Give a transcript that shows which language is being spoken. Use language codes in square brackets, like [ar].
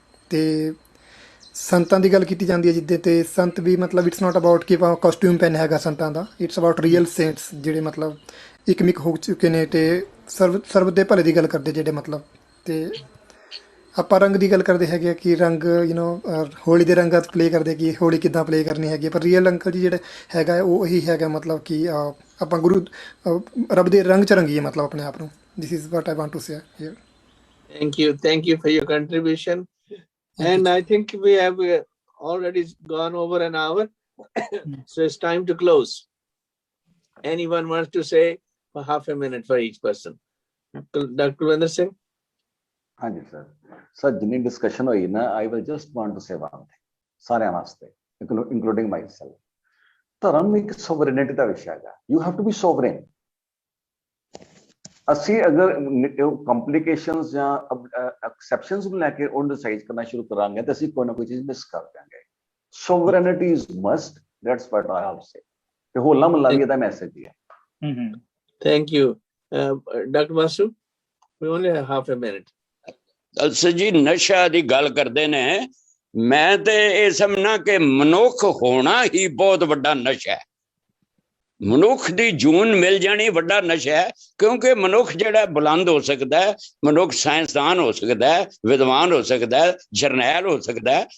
[pa] ਤੇ ਸੰਤਾਂ ਦੀ ਗੱਲ ਕੀਤੀ ਜਾਂਦੀ ਹੈ ਜਿੱਦੇ, ਤੇ ਸੰਤ ਵੀ ਮਤਲਬ [en] it's not about [pa] ਕਿ ਕਾਸਟਿਊਮ ਪੈਨ ਹੈਗਾ ਸੰਤਾਂ ਦਾ, [en] it's about real saints [pa] ਜਿਹੜੇ ਮਤਲਬ ਇੱਕ ਹੋ ਚੁੱਕੇ ਨੇ ਤੇ ਸਰਬ ਦੇ ਭਲੇ ਦੀ ਗੱਲ ਕਰਦੇ ਜਿਹੜੇ ਮਤਲਬ। ਤੇ ਆਪਾਂ ਰੰਗ ਦੀ ਗੱਲ ਕਰਦੇ ਹੈਗੇ ਕਿ ਰੰਗ ਹੋਲੀ ਦੇ ਰੰਗਾਂ 'ਚ ਪਲੇ ਕਰਦੇ ਕਿ ਹੋਲੀ ਕਿੱਦਾਂ ਪਲੇ ਕਰਨੀ ਹੈਗੀ, ਪਰ ਰੀਅਲ ਅੰਕਲ ਜੀ ਜਿਹੜਾ ਹੈਗਾ ਉਹ ਇਹੀ ਹੈਗਾ ਮਤਲਬ ਕਿ ਆਪਾਂ ਗੁਰੂ ਰੱਬ ਦੇ ਰੰਗ 'ਚ ਰੰਗੀਏ ਮਤਲਬ ਆਪਣੇ ਆਪ ਨੂੰ। [en] This is what I want to say here. Thank you for your contribution. And I think we have already gone over an hour, so it's time to close. Anyone wants to say for half a minute for each person? Dr. Kulwinder Singh? [pa] ਹਾਂਜੀ sir ਜਿੰਨੀ discussion ਹੋਈ ਨਾ, [en] I will just want to say one thing [pa] ਸਾਰਿਆਂ ਵਾਸਤੇ, including ਮਾਈ self. ਧਰਮ ਇੱਕ ਸੋਵਰੇਨਿਟੀ ਦਾ ਵਿਸ਼ਾ ਹੈਗਾ। [en] You have to be sovereign. [pa] ਅਸੀਂ ਅਗਰ ਕੰਪਲਿਕੇਸ਼ਨਸ ਜਾਂ ਐਕਸੈਪਸ਼ਨਸ ਨੂੰ ਲੈ ਕੇ ਉਹਨੂੰ ਡਿਸਾਈਡ ਕਰਨਾ ਸ਼ੁਰੂ ਕਰਾਂਗੇ ਤਾਂ ਅਸੀਂ ਕੋਈ ਨਾ ਕੋਈ ਚੀਜ਼ ਮਿਸ ਕਰ ਦਿਆਂਗੇ। [en] Sovereignty is must, that's what I have say. [pa] ਤੇ ਹੋਲਾ ਮਹੱਲਾ ਵੀ ਇਹਦਾ ਮੈਸੇਜ ਹੀ ਹੈ। [en] Thank you doctor ਮਾਸੂ, we only have half a minute. [pa] ਅਲਸਾ ਜੀ ਨਸ਼ਾ ਦੀ ਗੱਲ ਕਰਦੇ ਨੇ, ਮੈਂ ਤੇ ਇਹ ਸਮਝਣਾ ਕਿ ਮਨੁੱਖ ਹੋਣਾ ਹੀ ਬਹੁਤ ਵੱਡਾ ਨਸ਼ਾ ਹੈ। ਮਨੁੱਖ ਦੀ ਜੂਨ ਮਿਲ ਜਾਣੀ ਵੱਡਾ ਨਸ਼ਾ ਹੈ, ਕਿਉਂਕਿ ਮਨੁੱਖ ਜਿਹੜਾ ਬੁਲੰਦ ਹੋ ਸਕਦਾ ਹੈ, ਮਨੁੱਖ ਸਾਇੰਸਦਾਨ ਹੋ ਸਕਦਾ ਹੈ, ਵਿਦਵਾਨ ਹੋ ਸਕਦਾ ਹੈ, ਜਰਨੈਲ ਹੋ ਸਕਦਾ ਹੈ।